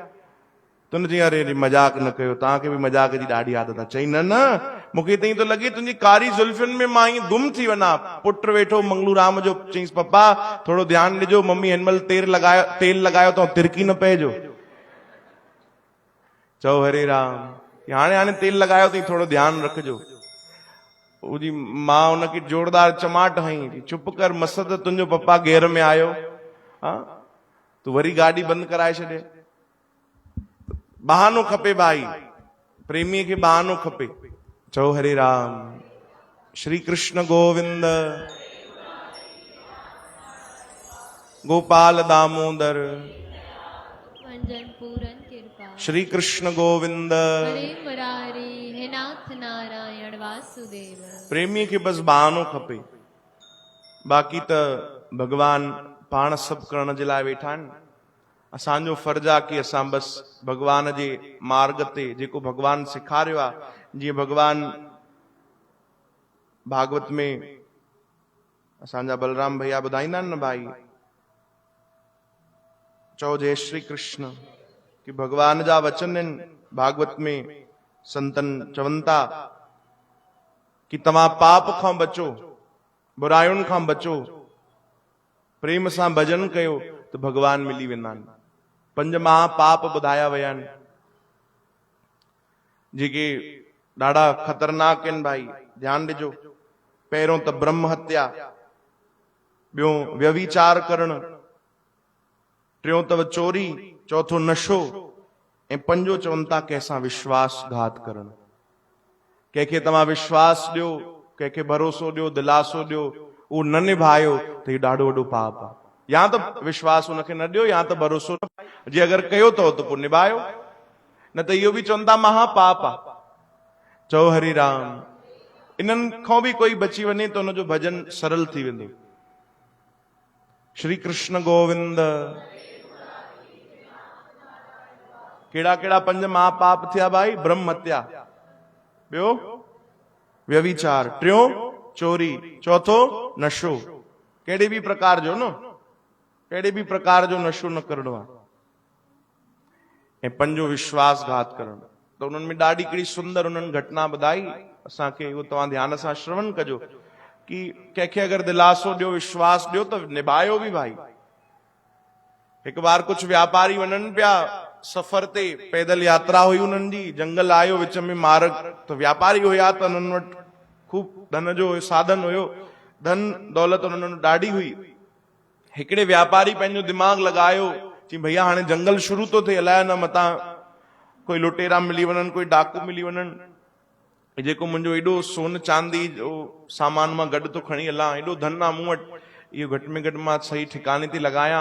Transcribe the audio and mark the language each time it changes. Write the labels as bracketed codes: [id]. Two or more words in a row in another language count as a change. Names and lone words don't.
[sd] त हुन चई अरे मजाक न कयो, तव्हांखे बि मजाक जी ॾाढी आदत आहे। चई न न, मूंखे त ईअं थो लॻे तुंहिंजी कारी ज़ुल्फियुनि में मां ईअं गुम थी वञा। पुट वेठो मंगलू राम जो, चईंसि पप्पा थोरो ध्यानु ॾिजो, मम्मी हिन महिल तेल लॻायो तो तिरकी न पइजो। चओ हरे राम। हाणे हाणे तेल लॻायो अथई, थोरो ध्यानु रखिजो। उजी मां हुनखे जोरदार चमाट हई, चुप कर मसद, तुंहिंजो पप्पा गेर में आयो, हाँ तू वरी गाॾी बंदि कराए छॾे। बहानो खपे भाई, प्रेमीअ खे बहानो खपे। चओ हरे राम। श्री कृष्ण गोविंद। गोपाल दामोदर। मंजन पूरन कृपा। श्री कृष्ण गोविंद। हरे मुरारी, हे नाथ नारायण वासुदेव। प्रेमीअ खे बस बहानो खपे, बाक़ी त भगवान पाण सभु करण जे लाइ वेठा आहिनि। असांजो फर्ज़ आहे कि असां बस भगवान जे मार्ग ते जेको भगवान सेखारियो आहे, जीअं भगवान भागवत में असांजा बलराम भैया ॿुधाईंदा आहिनि न भाई, चओ जय श्री कृष्ण, कि भगवान जा वचन आहिनि भागवत में। संतन चवनि था कि तव्हां पाप खां बचो, बुरायुनि खां बचो, प्रेम सां भजन कयो त भगवान मिली वेंदा आहिनि। 5 महापाप ॿुधाया विया आहिनि जेके ॾाढा ख़तरनाक आहिनि भाई, ध्यानु ॾिजो। पहिरियों त ब्रह्म हत्या, ॿियो व्यभिचार करणु, टियों अथव चोरी, चौथो नशो, ऐं पंजो चवनि था कंहिंसां विश्वासघात करणु। कंहिंखे तव्हां विश्वास ॾियो, कंहिंखे भरोसो ॾियो, दिलासो ॾियो, उहो न निभायो त इहो ॾाढो वॾो पाप आहे। या त विश्वास हुनखे न ॾियो, या त भरोसो जे अगरि कयो अथव त पोइ निभायो, न त इहो बि चवनि था महापाप आहे। चओ हरि राम। इन्हनि खां बि कोई बची वञे त हुनजो भजन सरल थी वेंदो। श्री कृष्ण गोविंद। कहिड़ा कहिड़ा 5 महापाप थिया भाई? ब्रह्म हत्या, ॿियो व्यभिचार, टियों चोरी, चौथो नशो, कहिड़े बि प्रकार जो न, कहिड़े बि प्रकार जो नशो न करणो आहे, ऐं पंजो विश्वासघात करणु। त उन्हनि में ॾाढी हिकिड़ी सुंदर उन्हनि घटना ॿुधाई, असांखे उहो तव्हां ध्यान सां श्रवण कजो कि कंहिंखे अगरि दिलासो ॾियो, विश्वास ॾियो त निभायो बि भाई। हिकु बार कुछ व्यापारी वञनि पिया सफ़र ते, पैदल यात्रा हुई उन्हनि जी, जंगल आयो विच में मार्ग, त व्यापारी हुया त उन्हनि वटि खूब धन जो साधन हुयो, धन दौलत उन्हनि वटि ॾाढी हुई। हिकिड़े व्यापारी पंहिंजो दिमाग़ लॻायो कि भैया हाणे जंगल शुरू थो थिए, अलाए न मतां कोई लुटेरा मिली वञनि, कोई डाकू मिली वञनि, जेको मुंहिंजो एॾो सोन चांदी जो सामान मां गॾु थो खणी हलां, एॾो धन आहे मूं वटि, इहो घटि में घटि मां सही ठिकाने ते लॻायां।